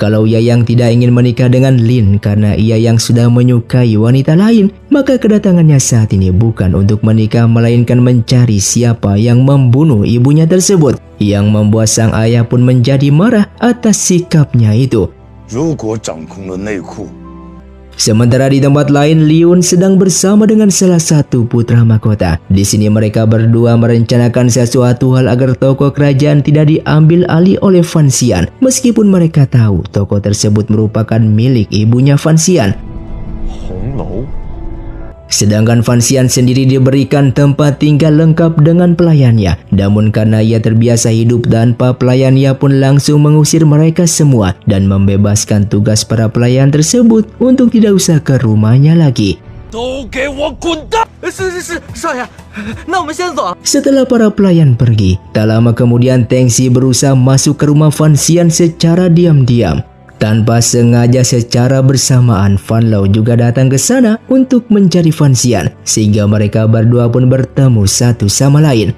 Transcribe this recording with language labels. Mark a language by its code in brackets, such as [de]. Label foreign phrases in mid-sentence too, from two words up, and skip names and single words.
[id] kalau ia yang tidak ingin menikah dengan Lin karena ia yang sudah menyukai wanita lain, maka kedatangannya saat ini bukan untuk menikah melainkan mencari siapa yang membunuh ibunya tersebut, yang membuat sang ayah pun menjadi marah atas sikapnya itu. [zh] 如果掌控了内库， [id] Sementara di tempat lain, Liun sedang bersama dengan salah satu putra mahkota. Di sini mereka berdua merencanakan sesuatu hal agar toko kerajaan tidak diambil alih oleh Fan Xian, meskipun mereka tahu toko tersebut merupakan milik ibunya Fan Xian. 红楼 Sedangkan Fan Xian sendiri diberikan tempat tinggal lengkap dengan pelayannya. Namun karena ia terbiasa hidup tanpa pelayan, ia pun langsung mengusir mereka semua dan membebaskan tugas para pelayan tersebut untuk tidak usah ke rumahnya lagi. [zh] 都给我滚蛋！是，少爷，那我们先走。 [id] Setelah para pelayan pergi, tak lama kemudian Teng Xi berusaha masuk ke rumah Fan Xian secara diam-diam. Tanpa sengaja secara bersamaan, Fan Lao juga datang ke sana untuk mencari Fan Xian, sehingga mereka berdua pun bertemu satu sama lain.